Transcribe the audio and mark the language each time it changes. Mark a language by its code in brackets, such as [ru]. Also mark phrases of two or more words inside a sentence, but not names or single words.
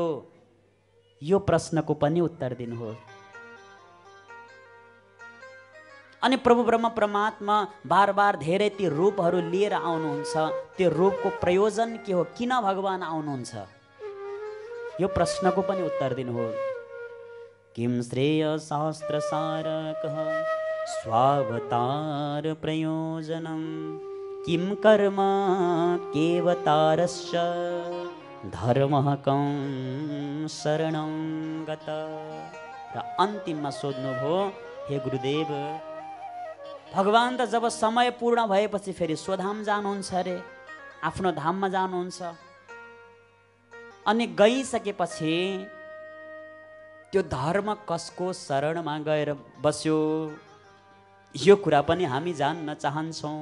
[ne] यो प्रश्नको पनि उत्तर दिनुहोस्। अनि प्रभु ब्रह्म परमात्मा बार बार धेरै ती रूपहरू लिएर आउनुहुन्छ। त्यो रूपको प्रयोजन के हो? किन भगवान आउनुहुन्छ? यो प्रश्नको पनि उत्तर दिनुहोस्। [sa] किम श्रेय शास्त्र सारकः स्वावतार प्रयोजनम किम कर्म केवतारश्च धर्मः कं शरणं गता। [ne] र अन्तिममा सोध्नुभयो, हे गुरुदेव, भगवान त जब समय पूर्ण भएपछि फेरि स्वधाम जानुहुन्छ अरे, आफ्नो धाममा जानुहुन्छ। अनि गइसकेपछि त्यो धर्म कसको शरणमा गएर बस्यो, यो कुरा पनि हामी जान्न चाहन्छौँ।